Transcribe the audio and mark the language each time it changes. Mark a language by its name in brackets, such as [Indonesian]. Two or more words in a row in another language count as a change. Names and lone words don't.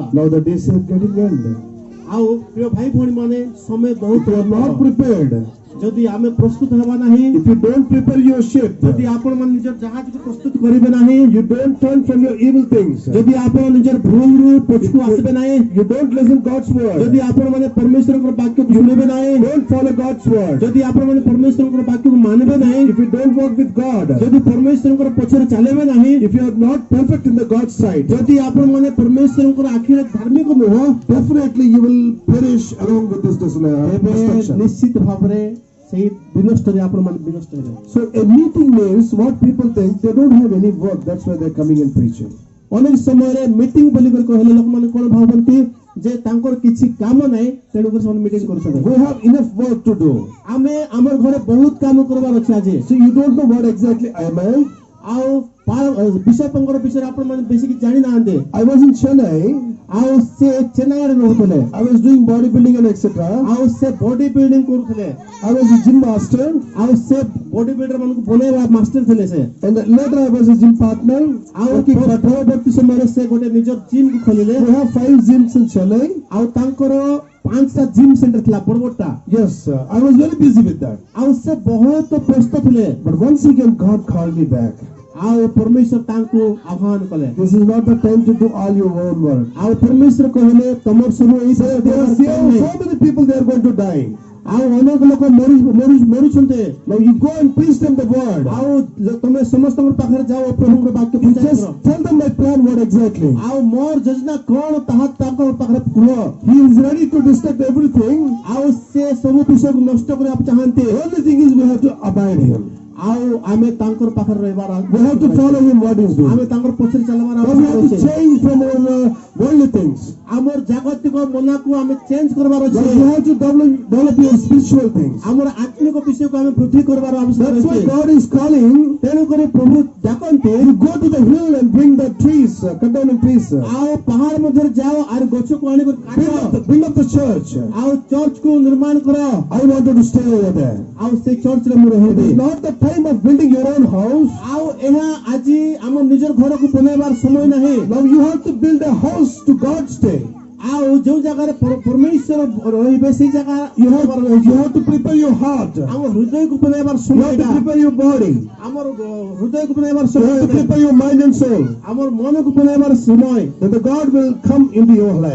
[English] Now the days are getting end. [Odia] ଆଉ ପ୍ରିୟ ଭାଇ ଭଉଣୀ ମାନେ ସମୟ [English] If [Odia] ବହୁତ [English] you are not prepared, [Odia] ଯଦି ଆମେ ପ୍ରସ୍ତୁତ ହେବା ନାହିଁ, [English] if you don't prepare your ship, [Odia] ଯଦି ଆପଣ ମାନେ ନିଜର ଜାହାଜକୁ ପ୍ରସ୍ତୁତ କରିବେ ନାହିଁ, [English] you don't turn from your evil things, [Odia] ଯଦି ଆପଣ ନିଜର ଭୁଲରୁ ପଛକୁ ଆସିବେ ନାହିଁ, [English] you don't listen God's word, [Odia] ଯଦି ଆପଣ ମାନେ ପରମେଶ୍ୱରଙ୍କର ବାକ୍ୟକୁ ଶୁଣିବେ ନାହିଁ, [English] don't follow God's word, [Odia] ଯଦି ଆପଣ ମାନେ ପରମେଶ୍ୱରଙ୍କର ବାକ୍ୟକୁ ମାନିବେ ନାହିଁ, [English] if you don't walk with God, [Odia] ଯଦି ପରମେଶ୍ୱରଙ୍କର ପଛରେ ଚାଲିବେ ନାହିଁ, [English] if you are not perfect in the God's sight, [Odia] ଯଦି ଆପଣ ମାନେ ପରମେଶ୍ୱରଙ୍କର ଆଖିରେ ଧାର୍ମିକ ନୁହଁ, [English] definitely you will perish along with this [Odia] ତେବେ [English] destruction. [Odia] ନିଶ୍ଚିତ ଭାବରେ ସେଇ ବିନଷ୍ଟରେ ଆପଣ ମାନେ ବିନଷ୍ଟ ହେବେ। [English] So a meeting means what people think they don't have any work. That's why they're coming and preaching. [Odia] ଅନେକ ସମୟରେ ମିଟିଂ ବୋଲି କରି କହିଲେ ଲୋକମାନେ କଣ ଭାବନ୍ତି ଯେ ତାଙ୍କର କିଛି କାମ ନାହିଁ ତେଣୁକରି ସେମାନେ ମିଟିଂ କରୁଛନ୍ତି। [English] We have enough work to do. [Odia] ଆମେ ଆମର ଘରେ ବହୁତ କାମ କରିବାର ଅଛି ଆଜି। [English] So you don't know what exactly am I? [Odia] ଆଉ ବିଶପଙ୍କର ବିଷୟରେ ଆପଣ ମାନେ ବେଶୀ କିଛି ଜାଣି ନାହାନ୍ତି। [English] I was in Chennai. [Odia] ଆଉ ସେ ଚେନ୍ନାଇରେ ରହୁଥିଲେ। [English] I was doing bodybuilding and etc. [Odia] ଆଉ ସେ [English] body building [Odia] କରୁଥିଲେ। [English] I was a gym master. [Odia] ଆଉ ସେ [English] body builder [Odia] ମାନଙ୍କୁ ବନେଇବା ମାଷ୍ଟର ଥିଲେ ସେ। [English] And later I was a gym partner. [Odia] ଆଉ ପରବର୍ତ୍ତୀ ସମୟରେ ସେ ଗୋଟେ ନିଜ ଜିମ୍ କୁ ଖୋଲିଲେ। [English] We have 5 gyms in Chennai. [Odia] ଆଉ ତାଙ୍କର 5ଟା [English] gym center [Odia] ଥିଲା ବଡ ବଡଟା। [English] Yes, I was very busy with that. [Odia] ଆଉ ସେ ବହୁତ ବ୍ୟସ୍ତ ଥିଲେ। [English] But once again God called me back. [Odia] ଆଉ ପରମେଶ୍ୱର ତାଙ୍କୁ ଆହ୍ୱାନ କଲେ। [English] This is not the time to do all your own work. [Odia] ଆଉ ପରମେଶ୍ୱର କହିଲେ ତମର ସବୁ ଏଇ [English] There are so many people they are going to die. [Odia] ଆଉ ଅନେକ ଲୋକ ମରୁଛନ୍ତି। [English] Now you go and preach them the word. [Odia] ଆଉ ତମେ ସମସ୍ତଙ୍କ ପାଖରେ ଯାଅ ପ୍ରଭୁଙ୍କ ବାକ୍ୟ [English] You [Odia] ପ୍ରଚାର [English] just [Odia] କର। [English] tell them my plan what exactly. [Odia] ଆଉ ମୋର ଯୋଜନା କଣ ତାହା ତାଙ୍କ ପାଖରେ କୁହ। [English] He is ready to destruct everything. [Odia] ଆଉ ସେ ସବୁ ବିଷୟକୁ ନଷ୍ଟ କରିବାକୁ ଚାହାନ୍ତି। [English] The only thing is we have to abide him. [Odia] ଆଉ ଆମେ ତାଙ୍କର ପାଖରେ ରହିବାର [English] We have to follow him what he is doing. [Odia] ଆମେ ତାଙ୍କର ପଛରେ ଚାଲିବାର [English] But we have to change from our worldly things. [Odia] ଆମର ଜାଗତିକ ମନକୁ ଆମେ ଚେଞ୍ଜ କରିବାର [English] But [Odia] ଅଛି। [English] we have to develop your spiritual things. [Odia] ଆମର ଆତ୍ମିକ ବିଷୟକୁ ଆମେ ବୃଦ୍ଧି କରିବାର ଆବଶ୍ୟକ [English] That's why [Odia] ଅଛି। [English] God is calling. [Odia] ତେଣୁକରି ପ୍ରଭୁ ଡାକନ୍ତି [English] You go to the hill and bring the trees, cut down the trees. [Odia] ଆଉ ପାହାଡ ମଧ୍ୟରେ ଯାଅ ଆର ଗଛକୁ ଆଣିକରି କାଟ। [English] Build up the church. [Odia] ଆଉ ଚର୍ଚ୍ଚକୁ ନିର୍ମାଣ କର। [English] I wanted to stay over there. [Odia] ଆଉ ସେ ଚର୍ଚ୍ଚରେ ମୁଁ [English] It [Odia] ରହିବି। [English] is not the time of building your own house. [Odia] ଆଉ ଏହା ଆଜି ଆମ ନିଜର ଘରକୁ ବନେଇବାର ସମୟ ନାହିଁ। [English] Now you have to build a house to God stay. [Odia] ଆଉ ଯୋଉ ଜାଗାରେ ପରମେଶ୍ୱର ରହିବେ ସେଇ ଜାଗା [English] You have to prepare your heart. You [Odia] ଆମ ହୃଦୟକୁ ବନେଇବାର [English] have [Odia] ସମୟ [English] to prepare your body. [Odia] ଆମର ହୃଦୟକୁ ବନେଇବାର [English] You have to [Odia] ସମୟ [English] prepare your mind and soul. [Odia] ଆମର ମନକୁ ବନେଇବାର ସମୟ। [English] That the God will come into your life.